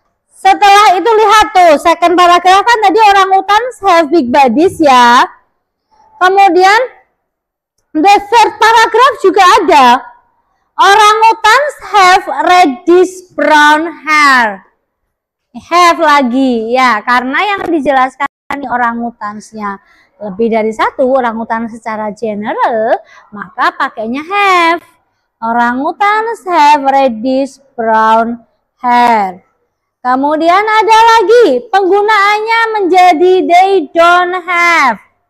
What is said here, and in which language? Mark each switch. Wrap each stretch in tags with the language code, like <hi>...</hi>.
<id>Setelah itu lihat tuh, second paragraph kan tadi</id> <en>orangutans have big bodies</en> <id>ya. Kemudian the third paragraph juga ada.</id> <en>Orangutans have reddish brown hair.</en> <id>Have lagi ya, karena yang dijelaskan ini orangutansnya lebih dari satu orangutan secara general, maka pakainya have.</id> <en>Orangutans have reddish brown hair.</en> <id>Kemudian ada lagi penggunaannya menjadi</id> <en>they don't have.</en>